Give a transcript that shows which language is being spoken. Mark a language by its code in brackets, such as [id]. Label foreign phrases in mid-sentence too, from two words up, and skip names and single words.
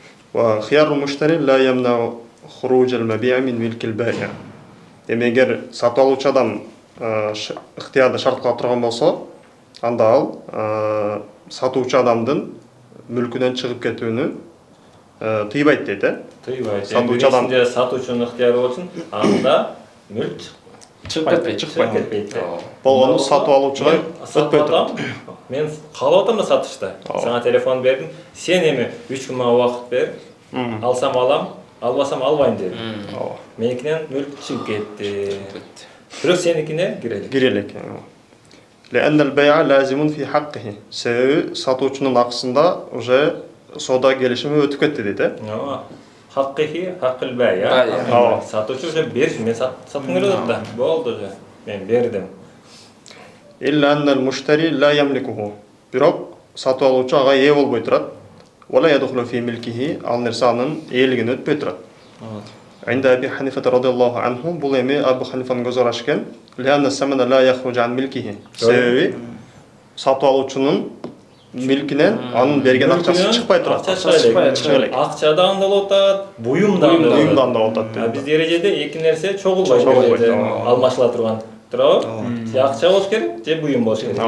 [ar] وخيار المشتري لا يمنع خروج المبيع من ملك البائع. [ky] Эми эгер сатып алуучу адам ыктыярда шартка турган болсо, анда ал сатуучу адамдын мүлкүнөн чыгып кетүүнү тыйбайт дейт, тыйбайт. Сатуучу адам сатуучунун ыктыяры болсун, анда мүлк чыгып кетпейт. болгону сатып алуучуга өтпөй турат. Мен каалап атам да сатышта. Сага телефон бердим. Сен эми 3 күн мага убакыт бер. Алсам алам, албасам албайм дедим. Меникинен мүлк чыгып кетти. Бирок сеникине кирелек. [ar] لأن البيع لازم في حقه. [ky] Себеби сатуучунун акысында уже соода келишими өтүп кетти дейт, [ar] حقه حق البائع. [ky] Сатуучу уже бериш, мен саткым келип атат да. Болду уже. Мен бердим. [ar] إلا أن المشتري لا يملكه. [ky] Бирок сатып алуучу ага ээ болбой турат. [ar] ولا يدخل في ملكه. [ky] Ал нерсе анын ээлигине өтпөй турат. [ar] عند أبي حنيفة رضي الله عنه [ky] бул эми Абу Ханифанын көзү карашы экен. [ar] لأن الثمن لا يخرج عن ملكه. [ky] Себеби сатып алуучунун милкинен анын берген акчасы чыкпай турат. Акча да анда болуп атат, буюм да анда болуп атат. Биз эрежеде эки нерсе чогулбайт. Алмашыла турган. Туурабы? Же акча болуш керек, же буюм болуш керек.